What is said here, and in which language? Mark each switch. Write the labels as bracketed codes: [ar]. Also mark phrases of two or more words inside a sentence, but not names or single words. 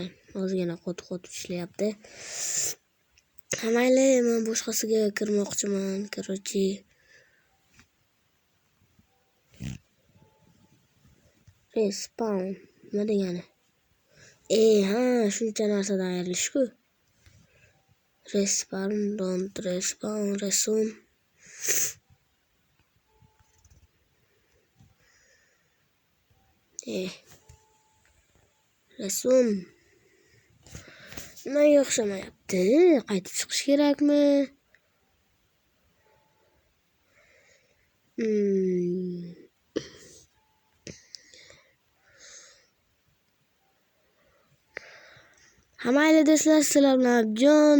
[uz] Ozgina qot ishlayapti. Mayli, men boshqasiga kirmoqchiman, короче. Respawn nima degani? Ha, shuncha narsadan ayrilish-ku. [en] Respawn, don't respawn, resume. Resume. [uz] Nimaga o'xshamayapti? Qaytib chiqish kerakmi? Hammayli do'stlar, sizlar bilan Abjon.